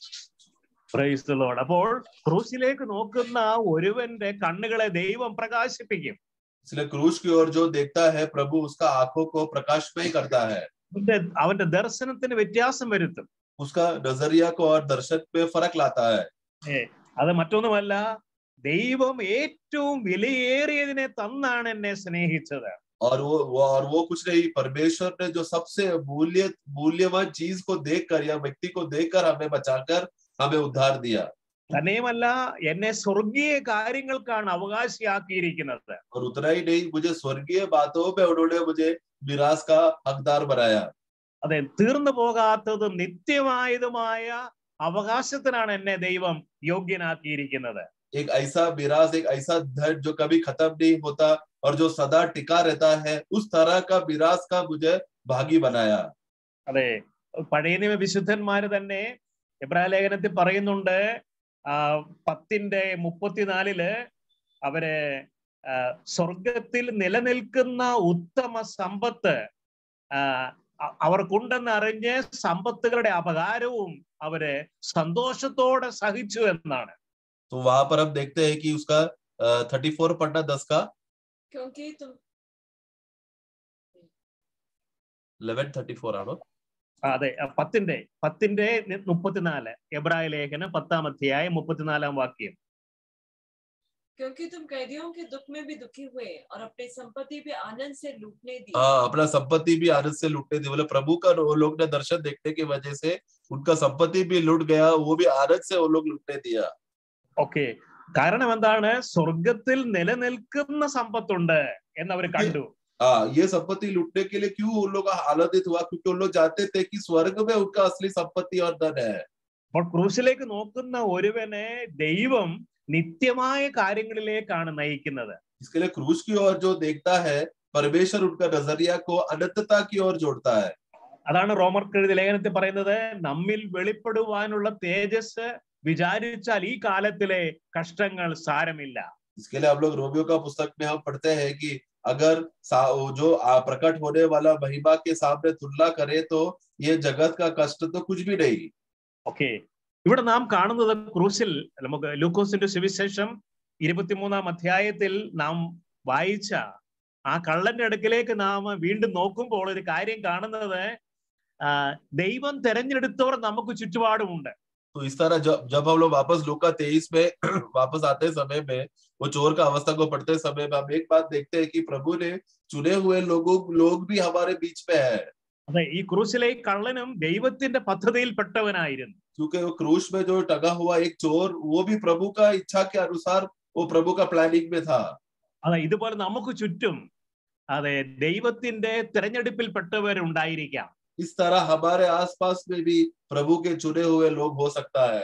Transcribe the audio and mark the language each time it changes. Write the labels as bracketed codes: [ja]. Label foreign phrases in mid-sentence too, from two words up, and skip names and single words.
[en] Praise the Lord. [ml] അപ്പോൾ ക്രൂശിലേക്ക് നോക്കുന്ന ഒരുവന്റെ കണ്ണുകളെ ദൈവം പ്രകാശിപ്പിക്കും. [hi] इसलिए क्रूस की ओर जो देखता है प्रभु उसका आंखों को प्रकाशमय करता है. [ml] അവന്റെ ദർശനത്തിന് വ്യത്യാസം വരുത്തും. [hi] उसका नजरिया को और दर्शन में फर्क लाता है. [ml] അത് മറ്റൊന്നുമല്ല, ദൈവം ഏറ്റവും വിലയേറിയതിനെ തന്നാണ് എന്നെ സ്നേഹിച്ചത്. [hi] और वो कुछ नहीं, परमेश्वर ने जो सबसे मूल्यवान चीज को देखकर या व्यक्ति को देखकर हमें बचाकर हमें उद्धार दिया. [ml] തന്നെയുമല്ല, എന്നെ സ്വർഗീയ കാര്യങ്ങൾക്കാണ് അവകാശിയാക്കിയിരിക്കുന്നത്. [hi] और उतना ही नहीं, मुझे स्वर्गीय बातों में उन्होंने मुझे विरास का हकदार बनाया. [ml] അതെ, തീർന്നു പോകാത്തതും നിത്യമായതുമായ അവകാശത്തിനാണ് എന്നെ ദൈവം യോഗ്യനാക്കിയിരിക്കുന്നത്. [hi] एक ऐसा विरास, एक ऐसा धन जो कभी खत्म नहीं होता और जो सदा टिका रहता है, उस तरह का विरास का मुझे भागी बनाया. [ml] അതെ, പഴയ നിയമ വിശുദ്ധന്മാര് തന്നെ എബ്രായ ലേഖനത്തിൽ പറയുന്നുണ്ട്, 10:34 അവര് സ്വർഗത്തിൽ നിലനിൽക്കുന്ന ഉത്തമ സമ്പത്ത് അവർക്കുണ്ടെന്ന് അറിഞ്ഞ് സമ്പത്തുകളുടെ അപകാരവും അവര് സന്തോഷത്തോടെ സഹിച്ചു എന്നാണ്. [hi] तो वहां पर हम देखते हैं कि उसका 34 पढ़ना 10 का, क्योंकि तुम [ml] 11:34 ആണോ? അതെ, 10:34 എബ്രായ ലേഖനം 10-ാം അധ്യായം 34-ാം വാക്യം. [hi] क्योंकि तुम कैदियों के दुख में भी दुखी हुए और अपनी संपत्ति भी आनंद से लूटने दी. अपना संपत्ति भी आनंद से लूटने दी. बोले प्रभु का वो लोग ने दर्शन देखने की वजह से उनका संपत्ति भी लूट गया, वो भी आनंद से वो लोग लूटने दिया. [ml] ഓക്കെ, കാരണം എന്താണ്? സ്വർഗത്തിൽ നിലനിൽക്കുന്ന സമ്പത്തുണ്ട് എന്നവർ കണ്ടു. [hi] ये संपत्ति लूटने के लिए क्यों उन लोग आनंदित हुआ? क्योंकि उन लोग जानते थे कि स्वर्ग में उनका असली संपत्ति और धन है. [ml] അപ്പോൾ ക്രൂശിലേക്ക് നോക്കുന്ന ഒരുവനെ ദൈവം നിത്യമായ കാര്യങ്ങളിലേക്കാണ് നയിക്കുന്നത്. [hi] इसके लिए क्रूस की ओर जो देखता है, परमेश्वर उनका नजरिया को अनंतता की ओर जोड़ता है. [ml] അതാണ് റോമർക്കെഴുതിയ ലേഖനത്തിൽ പറയുന്നത്, നമ്മിൽ വെളിപ്പെടുവാനുള്ള തേജസ് വിചാരിച്ചാൽ ഈ കാലത്തിലെ കഷ്ടങ്ങൾ സാരമില്ല. [hi] इसके लिए हम लोग रोमियो का पुस्तक में हम पढ़ते हैं कि अगर जो प्रकट होने वाला महिमा के सामने तुलना करे तो ये जगत का कष्ट तो कुछ भी नहीं. [ml] ഓക്കെ, ഇവിടെ നാം കാണുന്നത് ക്രൂസിൽ നമുക്ക് ലൂക്കോസിന്റെ സുവിശേഷം 23-ാം അധ്യായത്തിൽ നാം വായിച്ച ആ കള്ളന്റെ അടുക്കിലേക്ക് നാം വീണ്ടും നോക്കുമ്പോൾ ഒരു കാര്യം കാണുന്നത്, ദൈവം തെരഞ്ഞെടുത്തവർ നമുക്ക് ചുറ്റുപാടുമുണ്ട്. [hi] तो इस तरह जब हम लोग वापस लूका 23 में वापस आते समय में वो चोर का अवस्था को पढ़ते समय में हम एक बात देखते हैं कि प्रभु ने चुने हुए लोग भी हमारे बीच में है. [ml] അതെ, ഈ ക്രൂശിലെ കള്ളനും ദൈവത്തിന്റെ പദ്ധതിയിൽ പെട്ടവനായിരുന്നു. [hi] क्योंकि वो क्रूस में जो टंगा हुआ एक चोर वो भी प्रभु का इच्छा के अनुसार वो प्रभु का प्लानिंग में था. [ml] അതെ, ഇതുപോലെ നമുക്ക് ചുറ്റും അതെ ദൈവത്തിന്റെ തെരഞ്ഞെടുപ്പിൽ പെട്ടവരുണ്ടായിരിക്കാം. [hi] इस तरह हमारे आसपास में भी प्रभु के चुने हुए लोग हो सकता है.